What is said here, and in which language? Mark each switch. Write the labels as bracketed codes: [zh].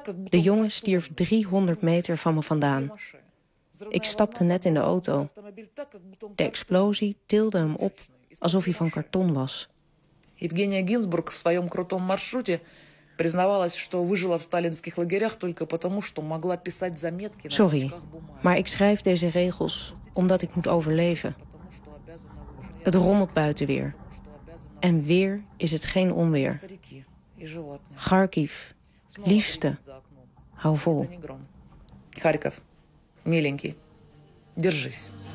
[nl] De jongen stierf 300 meter van me vandaan. Ik stapte net in de auto. De explosie tilde hem op, alsof hij van karton was. [ru] Евгения Гинзбург в своем крутом маршруте признавалась, что выжила в сталинских лагерях только потому, что могла писать заметки. [nl] Sorry, maar ik schrijf deze regels omdat ik moet overleven. Het rommelt buiten weer. En weer is het geen onweer. Харьков, liefste, hou vol. [ru] Харьков, миленький, держись.